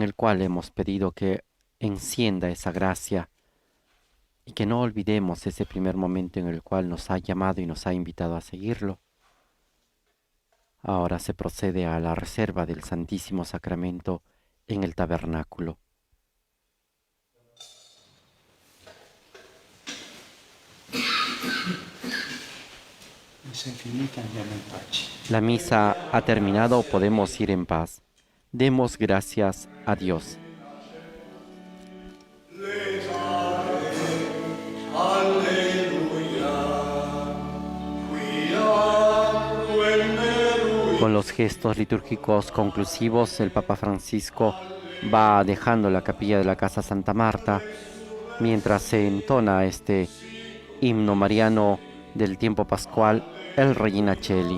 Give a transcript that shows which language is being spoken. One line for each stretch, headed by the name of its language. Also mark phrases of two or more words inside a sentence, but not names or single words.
Spanish: el cual hemos pedido que encienda esa gracia y que no olvidemos ese primer momento en el cual nos ha llamado y nos ha invitado a seguirlo, ahora se procede a la reserva del Santísimo Sacramento en el tabernáculo.
Italian: Messa finita, andiamo in pace.
Spanish: La misa ha terminado, podemos ir en paz. Demos gracias a Dios. Con los gestos litúrgicos conclusivos, el Papa Francisco va dejando la capilla de la Casa Santa Marta mientras se entona este himno mariano del tiempo pascual, el Regina Coeli.